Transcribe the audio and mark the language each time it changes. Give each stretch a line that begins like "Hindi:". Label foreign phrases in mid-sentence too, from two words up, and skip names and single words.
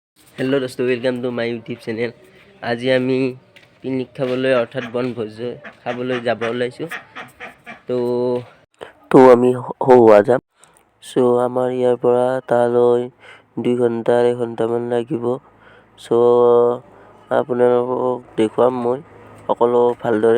Hindi: हेलो दोस्तों,
English: welcome to my YouTube channel.
Assamese: আজি আমি পিকনিক খাবলৈ অৰ্থাৎ বনভোজ খাবলৈ যাব ওলাইছো। তো আমি হোৱা যাম। সো আমাৰ ইয়াৰ পৰা তালৈ 2 ঘণ্টা 1 ঘণ্টামান লাগিব। সো আপোনালোকক দেখুৱাম মই সকলো ভালদৰে।